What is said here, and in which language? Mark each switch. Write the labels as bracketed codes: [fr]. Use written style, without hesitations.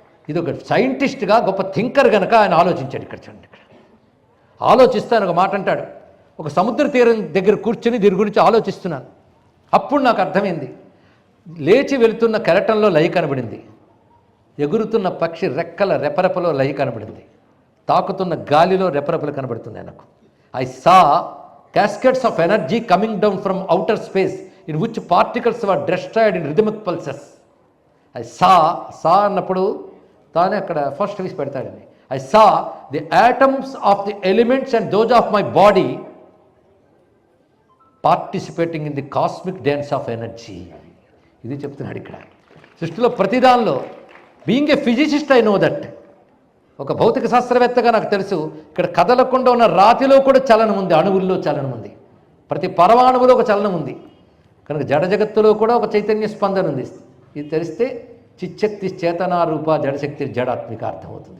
[te] ఇది ఒక సైంటిస్ట్గా గొప్ప థింకర్ కనుక ఆయన ఆలోచించాడు. ఇక్కడ చూడండి, ఇక్కడ ఆలోచిస్తాను ఒక మాట అంటాడు. ఒక సముద్ర తీరం దగ్గర కూర్చొని దీని గురించి ఆలోచిస్తున్నాను. అప్పుడు నాకు అర్థమైంది, లేచి వెళుతున్న కెరటంలో లయ కనబడింది, ఎగురుతున్న పక్షి రెక్కల రెపరెపలో లయ కనబడింది, తాకుతున్న గాలిలో రెపరెపలు కనబడుతున్నాయి నాకు. [en] I saw cascades of energy coming down from outer space in which particles were destroyed in rhythmic pulses. I saw [te] అన్నప్పుడు తానే అక్కడ first వీస్ పెడతాడండి. [en] I saw the atoms of the elements and those of my body participating in the cosmic dance of energy. [te] ఇది చెప్తున్నాడు ఇక్కడ. సృష్టిలో ప్రతిదానిలో, [en] being a physicist I know that, [te] ఒక భౌతిక శాస్త్రవేత్తగా నాకు తెలుసు, ఇక్కడ కదలకుండా ఉన్న రాతిలో కూడా చలనం ఉంది, అణువుల్లో చలనం ఉంది, ప్రతి పరమాణువులో ఒక చలనం ఉంది. కనుక జడ జగత్తులో కూడా ఒక చైతన్య స్పందన ఉంది. ఇది తెలిస్తే చిచ్చక్తి చేతనారూప జడశక్తి జడాత్మిక అర్థమవుతుంది.